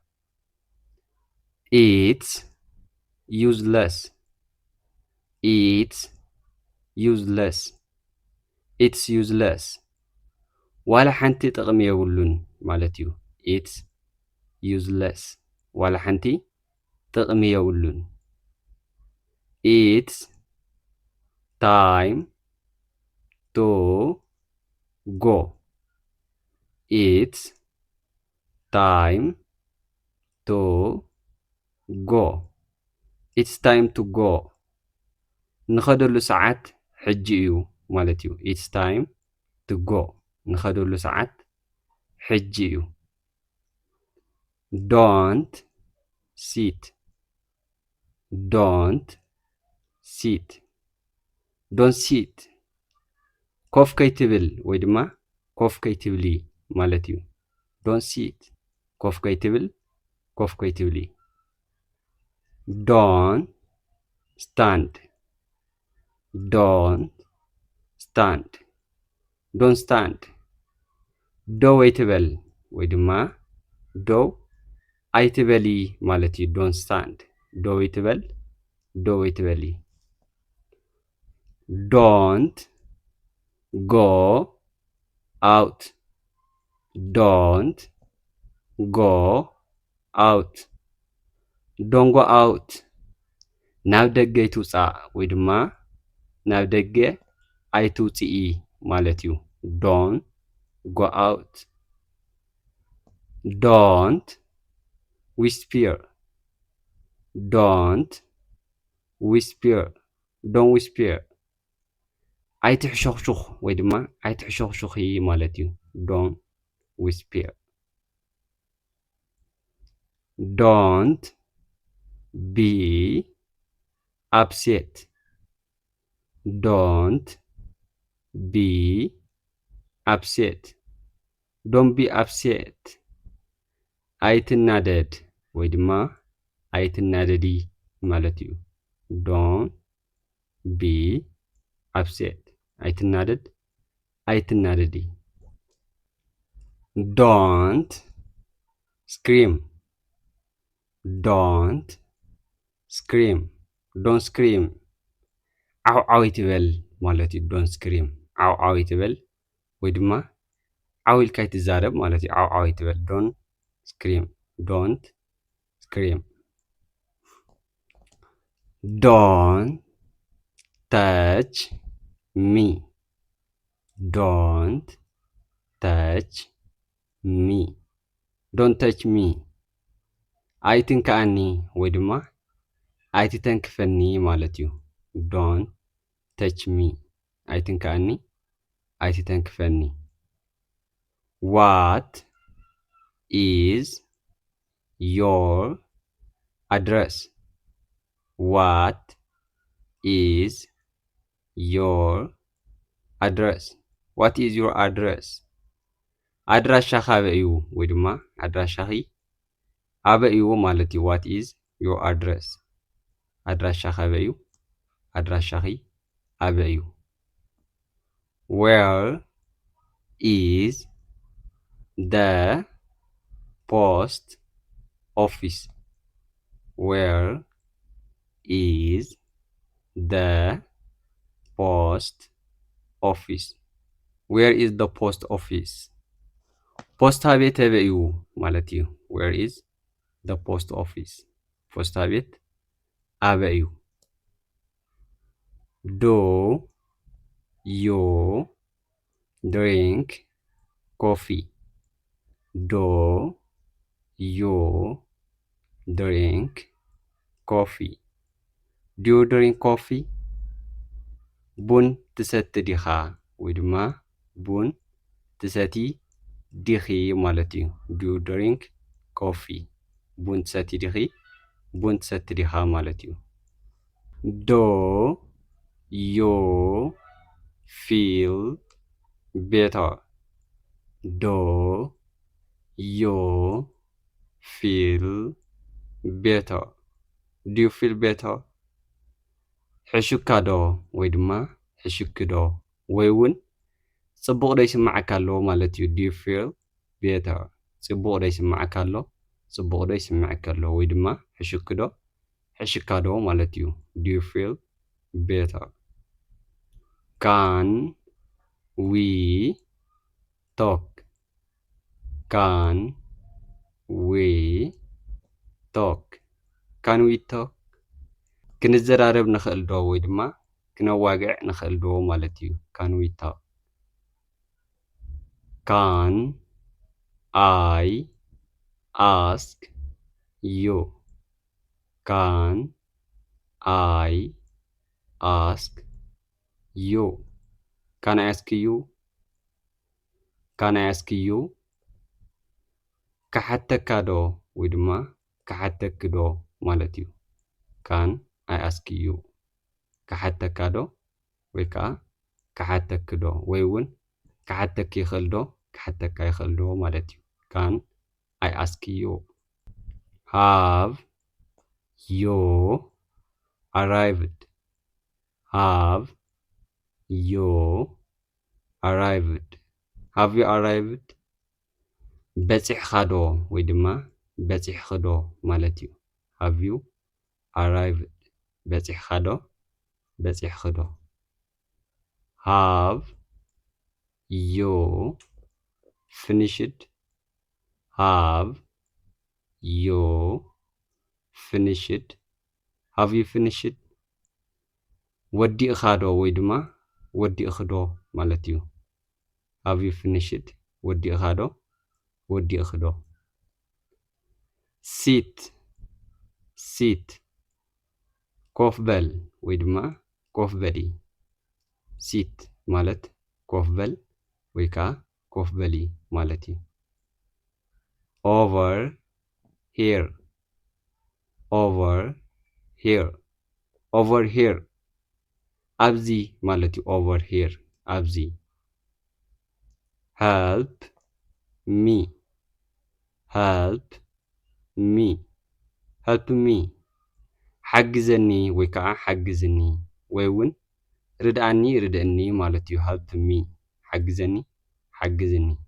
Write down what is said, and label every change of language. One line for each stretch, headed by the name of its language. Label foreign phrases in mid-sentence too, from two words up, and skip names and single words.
English: It's useless It's useless It's useless
Tigrinya: ዋላ ሓንቲ ጥቕሚ የብሉን ማለት እዩ።
English: It's useless
Tigrinya: ዋላ ሓንቲ ጥቕሚ የብሉን።
English: It's time to go It's time to go It's time to go
Tigrinya: ንኸደሉ ሰዓት ሕጂ እዩ ማለት እዩ።
English: It's time to go
Tigrinya: ንኸደሉ ሰዓት ሕጂ እዩ።
English: Don't sit Don't sit Don't sit
Tigrinya: ኮፍ ከይትብል ወይ ድማ ኮፍ ከይትብሊ ማለት እዩ።
English: Don't sit
Tigrinya: ኮፍ ከይትብል ኮፍ ከይትብሊ።
English: Don't stand Don't stand Don't stand
Tigrinya: ደው ኣይትበል ወይ ድማ ደው ኣይትበሊ ማለት እዩ።
English: Don't stand
Tigrinya: ደው ኣይትበል ደው ኣይትበሊ።
English: Don't go out Don't go out Don't go out
Tigrinya: ናብ ደገ ኣይትውፃእ ወይ ድማ ናብ ደገ ኣይትውፅኢ ማለት እዩ።
English: Don't go out Don't whisper Don't whisper Don't whisper
Tigrinya: ኣይትሕሾኽሹኽ ወይ ድማ ኣይትሕሾኽሹኺ ማለት እዩ።
English: Don't whisper Don't be upset Don't be upset Don't be upset
Tigrinya: ኣይትናደድ ወይ ድማ ኣይትናደዲ ማለት እዩ።
English: Don't be upset
Tigrinya: ኣይትናደድ ኣይትናደዲ።
English: Don't scream Don't scream Don't scream
Tigrinya: ዓውዓው ይትበል ማለት እዩ።
English: Don't scream
Tigrinya: ዓውዓው ይትበል ወይ ድማ ዓው ኢልካ ይትዛረብ ማለት እዩ። ዓውዓው ይትበል
English: Don't scream Don't scream። Don't touch me. Don't touch me. Don't touch me.
Tigrinya: ኣይትንከኣኒ ወይ ድማ ኣይትተንክፈኒ ማለት እዩ።
English: Don't touch me.
Tigrinya: ኣይትንከኣኒ ኣይትተንክፈኒ።
English: What is your address? What is your address? What is your address?
Tigrinya: ኣድራሻኻ ኣበይ እዩ ወይ ድማ ኣድራሻኺ ኣበይ እዩ ማለት እዩ።
English: What is your address?
Tigrinya: ኣድራሻኻ ኣበይ እዩ? ኣድራሻኺ ኣበይ እዩ?
English: Where is the post office? Where is the post office? Where is the post office?
Tigrinya: ፖስታ ቤት ኣበይ እዩ ማለት እዩ።
English: Where is the post office?
Tigrinya: ፖስታ ቤት ኣበይ እዩ?
English: Do you drink coffee? Do you drink coffee? Do you drink coffee?
Tigrinya: ቡን ትሰቲ ዲኻ ወይ ድማ ቡን ትሰቲ ዲኺ ማለት እዩ።
English: Do you drink coffee?
Tigrinya: ቡን ትሰቲ ዲኺ ቡን ትሰቲ ዲኻ ማለት እዩ።
English: Do you feel better? Do you feel better? Do you feel better?
Tigrinya: ሕሹካ ዶ ወይ ድማ ሕሹክ ዶ ወይ እውን ጽቡቕ ዶ ይስማዓካ ኣሎ ማለት እዩ።
English: Do you feel better?
Tigrinya: ጽቡቕ ዶ ይስማዓካ ኣሎ ጽቡቕ ዶ ይስማዓካ ኣሎ ወይ ድማ ሕሹክ ዶ ሕሽካ ዶ ማለት እዩ።
English: Do you feel better? Can we talk? Can we talk? Can we talk?
Tigrinya: ክንዘራረብ ንኽእል ዶ ወይ ድማ ክነዋግዕ ንኽእል ዶ ማለት እዩ።
English: Can we talk? Can I ask you? Can I ask you? Can I ask you? Can I ask you?
Tigrinya: ክሓተካ ዶ ወይ ድማ ክሓተክ ዶ ማለት እዩ።
English: Can I ask you?
Tigrinya: ክሓተካ ዶ ወይ ከዓ ክሓተክ ዶ ወይ እውን ክሓተክ ይኽእል ዶ ክሓተካ ይኽእል ዶ ማለት እዩ።
English: Can I ask you? Have you arrived? Have you arrived? Have you arrived?
Tigrinya: በፂሕኻ ዶ ወይ ድማ በፂሕኺ ዶ ማለት እዩ።
English: Have you arrived?
Tigrinya: በፂሕኻ ዶ በፂሕኺ ዶ።
English: Have you finished? Have you finished? Have you finished?
Tigrinya: ወዲእኻ ዶ ወይ ድማ ወዲእኺ ዶ ማለት እዩ።
English: Have you finished?
Tigrinya: ወዲእኻ ዶ ወዲእኺ ዶ።
English: Sit sit
Tigrinya: ኮፍ በል ወይ ድማ ኮፍ በሊ። Sit ማለት ኮፍ በል ወይ ከዓ ኮፍ በሊ ማለት እዩ።
English: Over here over here over here
Tigrinya: ኣብዚ ማለት እዩ።
English: Over here
Tigrinya: ኣብዚ።
English: Help me help me help me
Tigrinya: ሓግዘኒ ወይ ከዓ ሓግዝኒ ወይ እውን ርድኣኒ ርድእኒ ማለት እዩ
English: help me
Tigrinya: ሓግዘኒ ሓግዝኒ